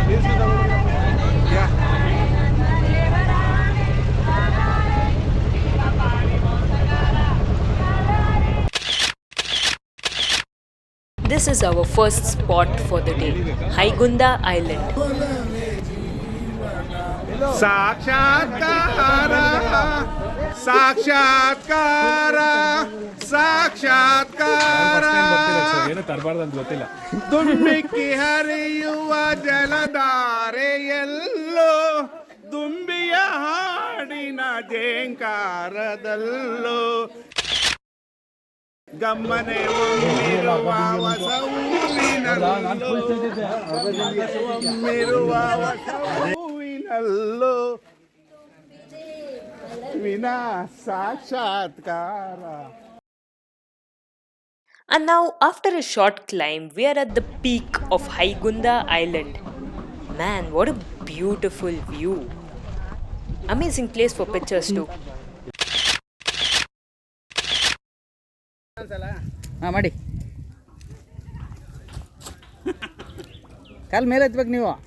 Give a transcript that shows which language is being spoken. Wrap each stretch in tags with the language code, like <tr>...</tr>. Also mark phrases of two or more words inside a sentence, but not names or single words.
<en>This is our first spot for the day, Haigunda Island.</en> <kn>ಸಾಕ್ಷಾತ್ಕಾರ ಸಾಕ್ಷಾತ್ಕಾರ ಸಾಕ್ಷಾತ್ಕಾರ ಏನು ತರಬಾರ್ದು ಗೊತ್ತಿಲ್ಲ. ದುಂಬಿಕ್ಕಿ ಹರಿಯುವ ಜಲಧಾರೆಯಲ್ಲೋ ದುಂಬಿಯ ಹಾಡಿನ ಜೇಂಕಾರದಲ್ಲೋ ಗಮ್ಮನೆ ಒಮ್ಮಿರುವ ಹೊಸೂರಿನಲ್ಲೋ ಒಮ್ಮಿರುವ ಹೊಸೂರಿನಲ್ಲೋ ವಿನಾ ಸಾಕ್ಷಾತ್ಕಾರ.</kn> <en>And now, after a short climb, we are at the peak of Haigunda Island. Man, what a beautiful view! Amazing place for pictures too.</en> <kn>ಮಾಡಿ ಕಾಲ್ ಮೇಲೆ ಎತ್ತಬೇಕು ನೀವು.</kn>